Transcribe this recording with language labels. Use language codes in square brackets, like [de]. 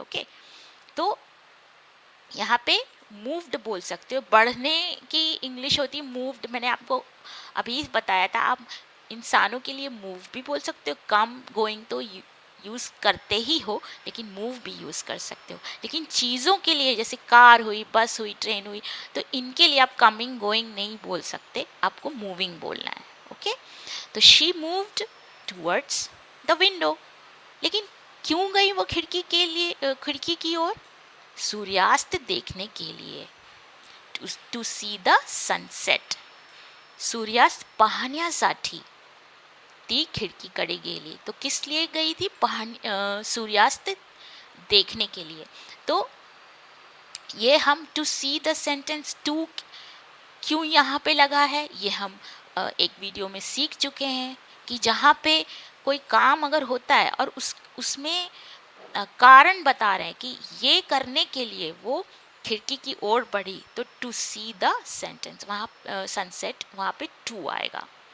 [hi] Okay, तो यहाँ पे मूव्ड बोल सकते हो, बढ़ने की इंग्लिश होती है मूव्ड, मैंने आपको अभी बताया था, आप इंसानों के लिए मूव भी बोल सकते हो, कम गोइंग तो यूज़ करते ही हो, लेकिन मूव भी यूज़ कर सकते हो, लेकिन चीज़ों के लिए जैसे कार हुई, बस हुई, ट्रेन हुई, तो इनके लिए आप कमिंग गोइंग नहीं बोल सकते, आपको मूविंग बोलना है। ओके, तो [en] she moved towards the window, [hi] लेकिन क्यों गई वो खिड़की के लिए, खिड़की की ओर, सूर्यास्त देखने के लिए, [en] To see the sunset. [mr] सूर्यास्त पाहण्यासाठी ती खिडकीकडे गेली. [hi] तो किस लिए गई थी? सूर्यास्त देखने के लिए. तो ये हम to see the sentence to क्यों यहाँ पे लगा है, ये हम एक वीडियो में सीख चुके हैं कि जहाँ पे कोई काम अगर होता है और उसमें कारण बता रहे हैं कि ये करने के लिए वो खिड़की की ओर बढ़ी, तो टू सी द सेंटेंस वहाँ सनसेट वहाँ पे टू आएगा.